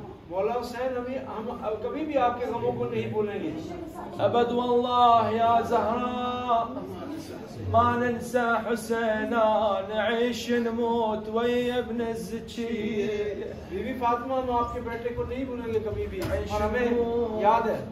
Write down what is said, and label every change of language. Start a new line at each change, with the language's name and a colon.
Urdu: مولا حسین ہم کبھی بھی آپ کے غموں کو نہیں بھولیں گے.
Arabic: أبد والله يا زهراء ما ننسى حسينا نعيش نموت ويا ابن الزكية.
Urdu: بی بی فاطمہ ہم آپ کے بیٹے کو نہیں بھولیں گے کبھی بھی اور ہمیں یاد ہے.